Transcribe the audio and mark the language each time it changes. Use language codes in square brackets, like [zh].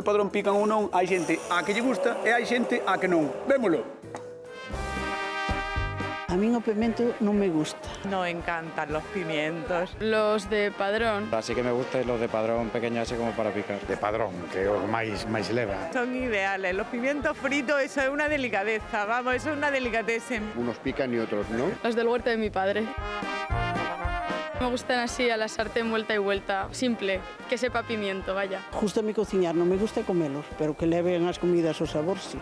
[gl] de Padrón pican ou non, hai xente a que lle gusta e hai xente a que non. Vémolo. A mí o pimento non me gusta. [es] No encantan los pimientos. Los de Padrón. Así que me gustan los de Padrón pequeños así como para picar. [gl] De Padrón, que é o máis leva. [es] Son ideales. Los pimientos fritos, eso es una delicadeza. Vamos, eso es una delicatessen. Unos pican y otros no. Los del huerto de mi padre. Me gustan así, a la sartén vuelta y vuelta. Simple, que sepa pimiento, vaya. [gl] Gústame cociñar, non me gusta comelos, pero que leven as comidas o sabor, sí.